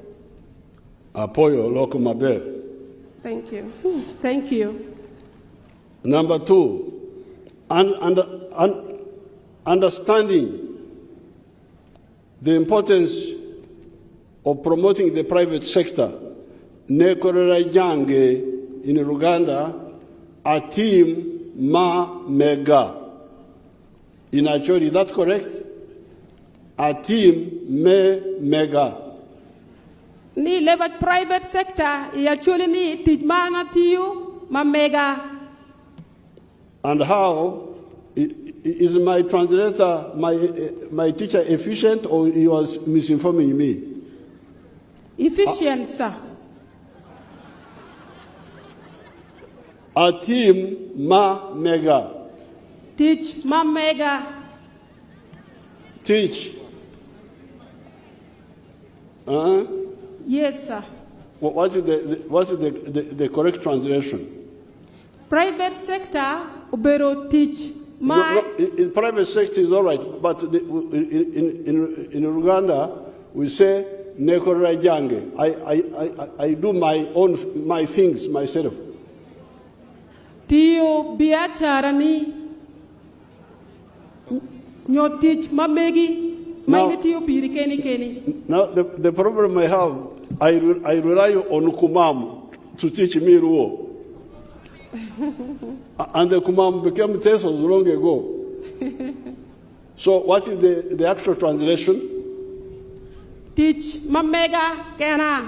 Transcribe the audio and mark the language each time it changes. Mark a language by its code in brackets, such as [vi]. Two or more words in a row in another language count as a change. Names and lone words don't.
[ach] Apoyo loko maber. [en] Thank you. Thank you. Number 2, understanding the importance of promoting the private sector. [ach] Nekorera jange in Uganda, a team ma mega. [en] In actually, is that correct? [ach] A team me mega. Ni leba [en] private sector, [ach] actually ni tijmana tiu ma mega. [en] And how is my translator, my teacher efficient, or he was misinforming me? Efficient, sir. [ach] A team ma mega. Teach ma mega. Teach. [en] Yes, sir. What is the correct translation? Private sector [ach] ubero teach. [en] My in private sector is all right, but in Uganda we say [ach] nekora jange. [en] I do my things myself. [ach] Tio biacharani nyo teach mamegi maine tio piri keni. [en] Now the problem I have, I rely on Kumam to teach me Ruo. And the Kumam became Tesos long ago. So what is the actual translation? [ach] Teach mamega kena.